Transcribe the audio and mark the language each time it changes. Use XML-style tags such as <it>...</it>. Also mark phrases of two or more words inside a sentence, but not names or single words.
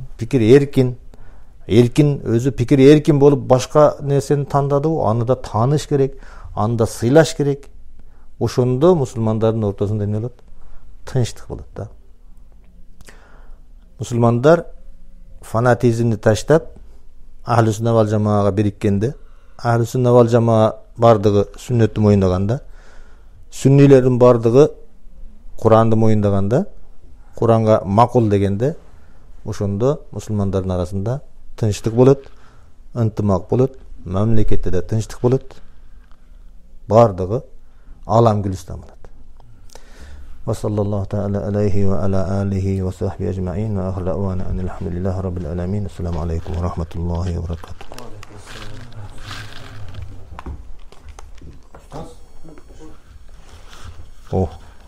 <ky>Пикир эркин, өзү пикир эркин болуп башка нерсени тандады, аны да тааныш керек, аны да сыйлаш керек. Ошондо мусулмандардын ортосунда эмне болот? Тынчтык болот да. Мусулмандар фанатизмди таштап,</ky> <ar>أهل السنة والجماعة</ar> <ky>бириккенде,</ky> <ar>أهل السنة والجماعة</ar> <ky>бардыгы сүннөттү моюндаганда, сүннилердин бардыгы Куранды моюндаганда, Куранга макул дегенде, ошондо мусулмандардын арасында тынчтык болот, ынтымак болот, мамлекетте да тынчтык болот. Бардыгы алам гүлүстан болот.</ky> <ar>وصلى الله تعالى عليه وعلى آله وصحبه أجمعين وآخر دعوانا الحمد لله رب العالمين. السلام عليكم ورحمة الله وبركاته. Oh.</ar>